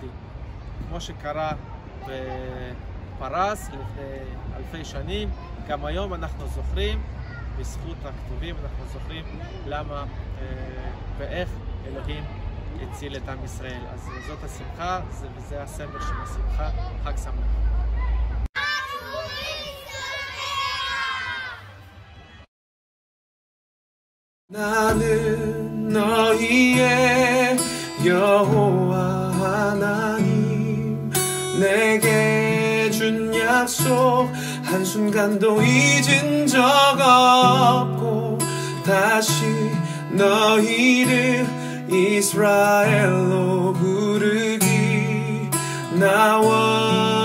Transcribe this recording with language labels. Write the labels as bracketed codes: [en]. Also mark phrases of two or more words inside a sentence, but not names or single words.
[he] כמו שקרה בפרס לפני אלפי שנים, גם היום אנחנו זוכרים, בזכות הכתובים אנחנו זוכרים למה ואיך אלוהים הציל את עם ישראל. אז זאת השמחה, וזה הסמל של השמחה. חג שמח. [ko] 나는 너희의 여호와 하나님, 내게 준 약속 한순간도 잊은 적 없고, 다시 너희를 이스라엘로 부르기 나와